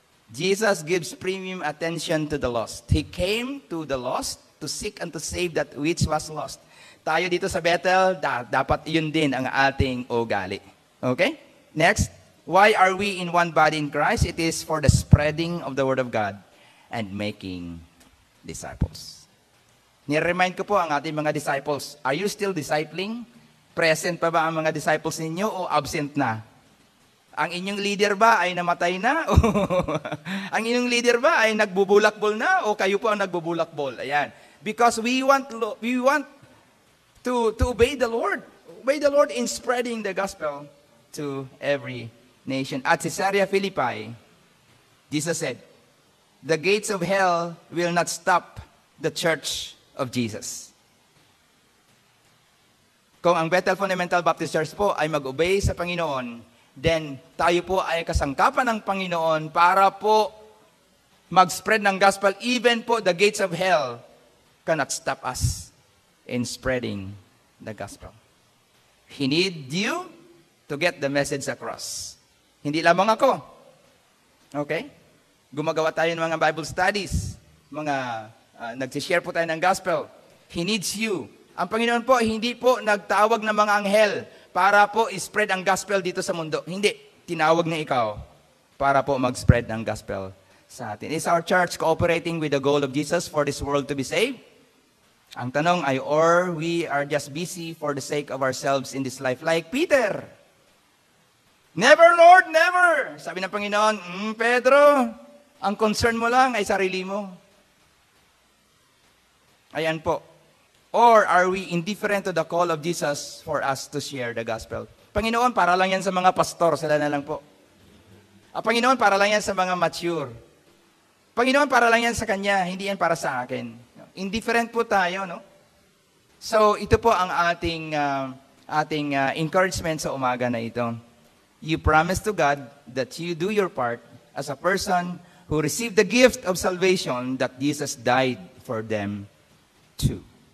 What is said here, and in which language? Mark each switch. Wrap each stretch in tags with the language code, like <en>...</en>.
<en>Jesus gives premium attention to the lost. He came to the lost to seek and to save that which was lost.</en> <tl>Tayo dito sa Bethel, dapat yun din ang ating ugali. Okay?</tl> <en>Next, why are we in one body in Christ? It is for the spreading of the Word of God and making disciples.</en> <tl>Ni-remind ko po ang ating mga disciples,</tl> <en>are you still discipling?</en> <tl>Present pa ba ang mga disciples ninyo o absent na? Ang inyong leader ba ay namatay na? O ang inyong leader ba ay nagbubulakbol na? O kayo po ang nagbubulakbol? Ayan.</tl> <en>Because we want to obey the Lord. Obey the Lord in spreading the gospel to every nation. At Caesarea Philippi, Jesus said, "The gates of hell will not stop the church of Jesus."</en> <tl>Kung ang Bethel Fundamental Baptist Church po ay mag-obey sa Panginoon, then tayo po ay kasangkapan ng Panginoon para po mag-spread ng gospel.</tl> <en>Even po the gates of hell cannot stop us in spreading the gospel. He need you to get the message across.</en> <tl>Hindi lamang ako. Okay? Gumagawa tayo ng mga Bible studies, nagsishare po tayo ng gospel.</tl> <en>He needs you.</en> <tl>Ang Panginoon po, hindi po nagtawag ng mga anghel para po spread ang gospel dito sa mundo. Hindi. Tinawag na ikaw para po mag-spread ng gospel sa atin.</tl> <en>Is our church cooperating with the goal of Jesus for this world to be saved?</en> <tl>Ang tanong ay,</tl> <en>or we are just busy for the sake of ourselves in this life like Peter? Never, Lord, never!</en> <tl>Sabi ng Panginoon, Pedro, ang concern mo lang ay sarili mo. Ayan po.</tl> <en>Or are we indifferent to the call of Jesus for us to share the gospel?</en> <tl>Panginoon, para lang yan sa mga pastor, sila na lang po. Panginoon, para lang yan sa mga mature. Panginoon, para lang yan sa Kanya, hindi yan para sa akin. Indifferent po tayo, no? So, ito po ang ating encouragement sa umaga na ito.</tl> <en>You promise to God that you do your part as a person who received the gift of salvation that Jesus died for them too.</en>